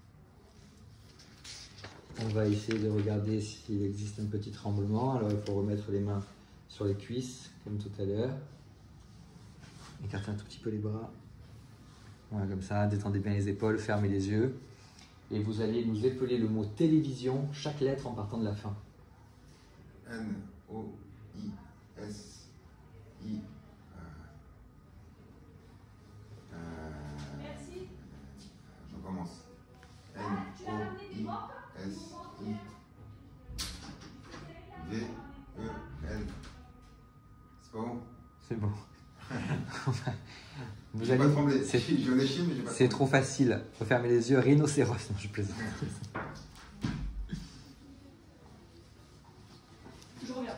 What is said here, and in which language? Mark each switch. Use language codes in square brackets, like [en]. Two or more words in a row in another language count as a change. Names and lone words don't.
[fr] On va essayer de regarder s'il existe un petit tremblement. Alors il faut remettre les mains sur les cuisses, comme tout à l'heure. Écartez un tout petit peu les bras. Voilà, comme ça, détendez bien les épaules, fermez les yeux. Et vous allez nous épeler le mot télévision, chaque lettre en partant de la fin. N-O-I-S-I. Merci. Je recommence. N-O-I-S-I. V-E-L. C'est pas bon? C'est bon. Vous J'ai allez... pas tremblé. C'est J'en ai chié, mais j'ai pas c'est tremblé. trop facile. Faut fermer les yeux. Rhinocéros. Non, je plaisante. Je reviens.